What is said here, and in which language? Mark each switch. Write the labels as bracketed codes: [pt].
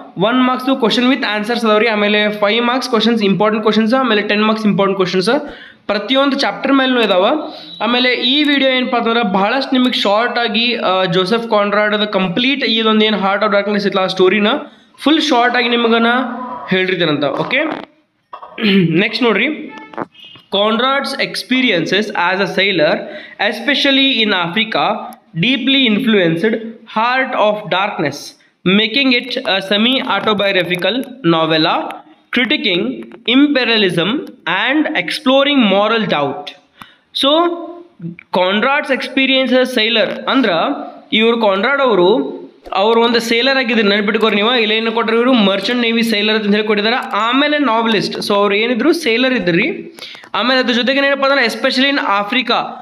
[kn] 1 marks question with answers ಅದಾವ್ರಿ. ಆಮೇಲೆ 5 marks questions important questions, ಆಮೇಲೆ 10 marks ಇಂಪಾರ್ಟೆಂಟ್ ಕ್ವಶನ್ಸ್ ಪ್ರತಿಯೊಂದು ಚಾಪ್ಟರ್ ಮೇಲೂ ಇದಾವ. ಆಮೇಲೆ ಈ ವಿಡಿಯೋ ಏನಪ್ಪ ಅಂತಂದ್ರೆ ಬಹಳಷ್ಟು ನಿಮಗೆ ಶಾರ್ಟ್ ಆಗಿ ಜೋಸೆಫ್ ಕಾನ್ರಾಡ್ ಕಂಪ್ಲೀಟ್ ಇದೊಂದು ಏನು ಹಾರ್ಟ್ ಆಫ್ ಡಾರ್ಕ್ನೆಸ್ ಇತ್ತಲ್ಲ ಆ ಸ್ಟೋರಿನ ಫುಲ್ ಶಾರ್ಟ್ ಆಗಿ ನಿಮಗನ ಹೇಳಿರ್ತೇನಂತ. ಓಕೆ, ನೆಕ್ಸ್ಟ್ ನೋಡ್ರಿ. [en] Conrad's experiences as a sailor, especially in Africa, deeply influenced Heart of Darkness, making it a semi-autobiographical novella critiquing imperialism and exploring moral doubt. So, Conrad's experience as a sailor [kn] ಅಂದ್ರೆ ಇವರು Conrad ಅವರು ಒಂದು seller ಆಗಿದ್ರು, ನೆನ್ಪಿಟ್ಕೋರಿ ನೀವು. ಇಲ್ಲೇನು ಕೊಟ್ಟರು ಇವರು Merchant navy sailor ಅಂತ ಹೇಳಿ ಕೊಟ್ಟಿದ್ದಾರೆ. ಆಮೇಲೆ ನಾವೆಲಿಸ್ಟ್. ಸೊ ಅವ್ರು ಏನಿದ್ರು ಸೇಲರ್ ಇದ್ರಿ. ಆಮೇಲೆ ಅದ್ರ ಜೊತೆಗೆ ಏನಪ್ಪ ಅಂದ್ರೆ [en] Especially in Africa.